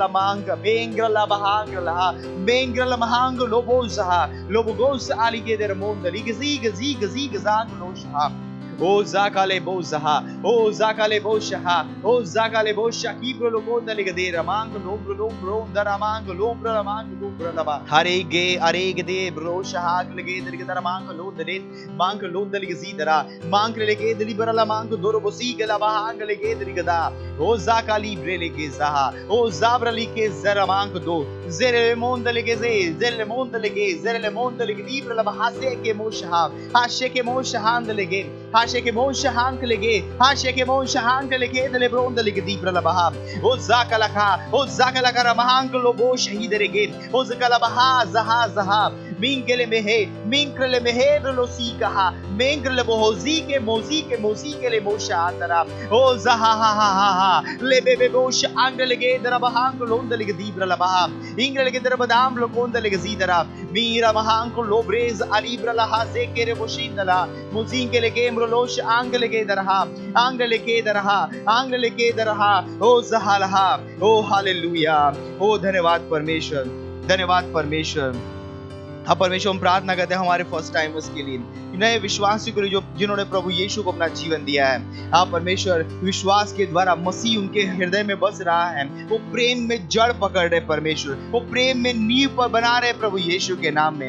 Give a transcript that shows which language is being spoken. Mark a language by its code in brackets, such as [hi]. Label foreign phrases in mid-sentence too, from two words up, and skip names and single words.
[hi] लमहांग लोबोस आलिगे दर मोंद लगे गजी गजांग लोशहा O zakale bozaha, o zakale boshaha, o zakale boshaki prologonda ligadera mango lombro daramango lombro laba arege de broshaha lege de mango lodere mango lodel gizidara mango lege de liberala mango dorobosi gela bahang lege de ligada o zakali brelege zaha o zabrali ke zaramango do zere monde lege zere monde lege liberala bahase ke moshaha hashe ke moshahan lege Hasheke Moshe Hank lege dele bronda lege di bralabaha o zakalaka ramahang lobo shahiderege o zakalabaha zaha मिंगले में है मिंगले में है ब्रलोसी कहा मिंगले बोजी के मोजी के ले मोशा अंदरा ओ जहा हा हा हा हा ले बे बोश अंगले के दरा बहांग लोंद ले दीब्र लबहा इंगले के दरा बदाम लोंद ले जीदरा मीरा महांग लोब्रेज अलीब्र लहा से के रे बोशिंदला मुजिंग के ले के ब्रलोश अंगले के दरहा अंगले के दरहा अंगले के दरहा ओ जहालहा ओ हालेलुया ओ धन्यवाद परमेश्वर धन्यवाद परमेश्वर। हाँ परमेश्वर हम प्रार्थना करते हैं हमारे [en] first timers [hi] के लिए नए विश्वासियों के लिए जो जिन्होंने प्रभु यीशु को अपना जीवन दिया है। हाँ परमेश्वर विश्वास के द्वारा मसीह उनके हृदय में बस रहा है, वो प्रेम में जड़ पकड़ रहे परमेश्वर, वो प्रेम में नींव पर बना रहे प्रभु यीशु के नाम में।